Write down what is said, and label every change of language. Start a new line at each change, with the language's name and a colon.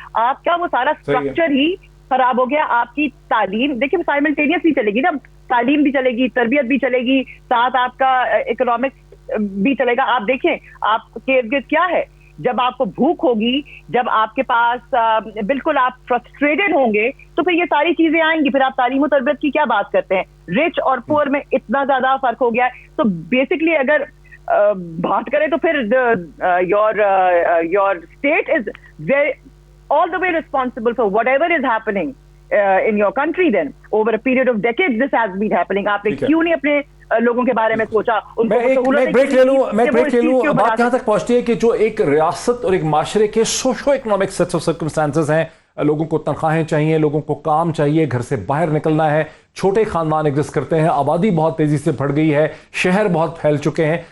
Urdu: آپ کا وہ سارا اسٹرکچر ہی خراب ہو گیا. آپ کی تعلیم دیکھیں سائملٹینیس بھی چلے گی نا، تعلیم بھی چلے گی، تربیت بھی چلے گی، ساتھ آپ کا اکنامکس بھی چلے گا. آپ دیکھیں آپ کے ارد گرد کیا ہے، جب آپ کو بھوک ہوگی، جب آپ کے پاس بالکل آپ فرسٹریٹڈ ہوں گے، تو پھر یہ ساری چیزیں آئیں گی. پھر آپ تعلیم و تربیت کی کیا بات کرتے ہیں؟ رچ اور پور میں اتنا زیادہ فرق ہو گیا ہے. تو بیسکلی اگر بات کریں تو پھر
English: Your state is all the way responsible for whatever is happening in your country. Then over a period of decades this has been happening.
Urdu: آپ نے کیوں نہیں اپنے لوگوں کے بارے میں سوچا؟ میں بریک لے لوں. بات یہاں تک پہنچتی ہے کہ جو ایک ریاست اور ایک معاشرے کے socio economic sets of circumstances ہیں، لوگوں کو تنخواہیں چاہیے، لوگوں کو کام چاہیے، گھر سے باہر نکلنا ہے، چھوٹے خاندان ایگزسٹ کرتے ہیں، آبادی بہت تیزی سے بڑھ گئی ہے، شہر بہت پھیل چکے ہیں.